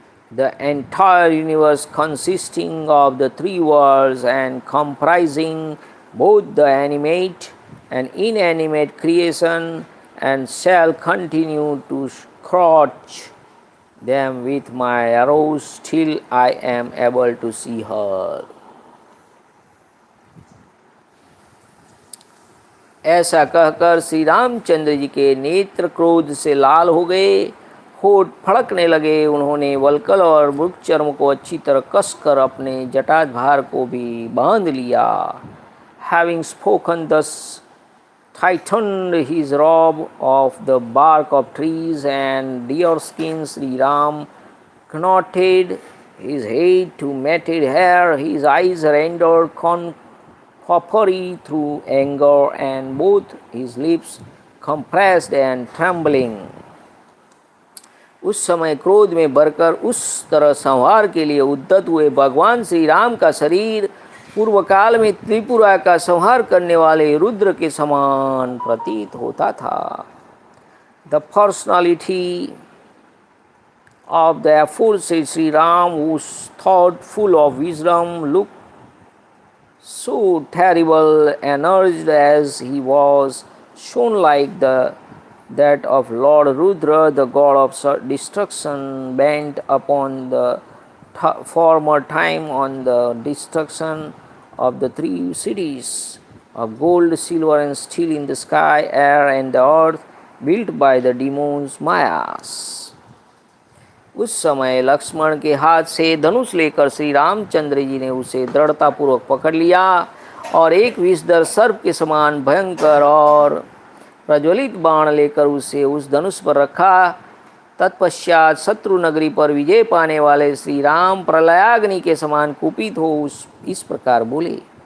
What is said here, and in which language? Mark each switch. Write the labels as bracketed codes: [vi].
[en] the entire universe consisting of the three worlds and comprising both the animate and inanimate creation, and shall continue to scorch them with my arrows till I am able to see her. [hi] ऐसा कहकर श्री रामचंद्र जी के नेत्र क्रोध से लाल हो गए, होठ फड़कने लगे। उन्होंने वल्कल और मृगचर्म को अच्छी तरह कसकर अपने जटाधार को भी बांध लिया। [en] Having spoken thus, tightened his robe of the bark of trees and deer skins, Shri Ram knotted his head to matted hair. His eyes rendered coppery through anger, and both his lips compressed and trembling. [hi] उस समय क्रोध में भरकर उस तरह संहार के लिए उद्यत हुए भगवान श्री राम का शरीर पूर्व काल में त्रिपुरा का संहार करने वाले रुद्र के समान प्रतीत होता था। [en] The personality of the aforesaid Shri Ram, whose thought full of wisdom, looked so terrible and urged as he was, shone like that of Lord Rudra, the god of destruction, bent upon the former time on the destruction of the three cities of gold, silver, and steel in the sky, air, and the earth, built by the demons Mayas. [hi] उस समय लक्ष्मण के हाथ से धनुष लेकर श्री रामचंद्र जी ने उसे दृढ़तापूर्वक पकड़ लिया और एक विषधर सर्प के समान भयंकर और प्रज्वलित बाण लेकर उसे उस धनुष पर रखा। तत्पश्चात शत्रु नगरी पर विजय पाने वाले श्री राम प्रलयाग्नि के समान कुपित हो इस प्रकार बोले।